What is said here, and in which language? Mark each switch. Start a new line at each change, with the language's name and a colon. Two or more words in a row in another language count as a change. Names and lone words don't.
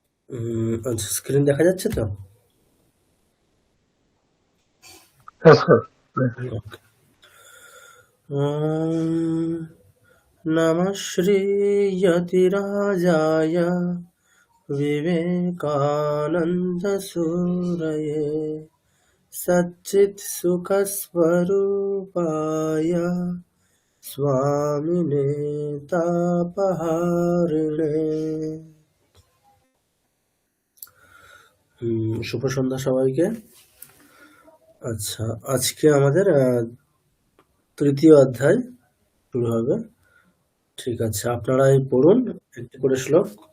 Bangla: আচ্ছা, স্ক্রিন দেখা যাচ্ছে তো? হ্যাঁ স্যার।
Sanskrit: ওকে। নমঃ শ্রীয়তিরাজায় विवेकानन्दसूरये सच्चित्सुखस्वरूपाय स्वामिने तापहारिणे।
Bangla: শুভ সন্ধ্যা সবাইকে। আচ্ছা, আজকে আমাদের তৃতীয় অধ্যায় শুরু হবে। ঠিক আছে, আপনারাই পড়ুন একটি করে শ্লোক।